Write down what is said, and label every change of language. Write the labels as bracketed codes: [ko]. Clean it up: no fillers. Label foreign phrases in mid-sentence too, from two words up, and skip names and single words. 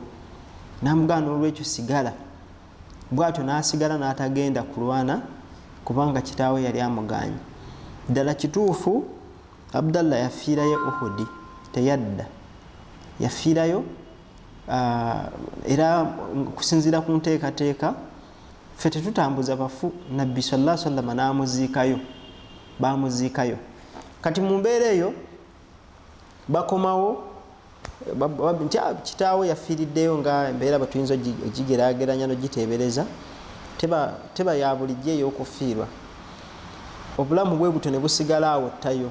[lg] N'amugamba n'olwekyo sigala. Bw'atyo n'asigala n'atagenda kulwana kubanga kitaawe yali amuganye. Ddala kituufu Abdallah yafiirayo Uhud, teyadda, yafiirayo era kusinziira ku nteekateeka ffe tetutambuza bafu. Nabbi [ar] صلى الله عليه وسلم [lg] n'amuziikayo, bamuziikayo. Kati mu mbeera eyo bakomawo nti kitaawe yafiiriddeyo nga embeera batuyinza ogigeraageranya n'ogiteebereza, teba ya bulijjo ey'okufiirwa. Obulamu bwe butyo ne busigala awo ttayo.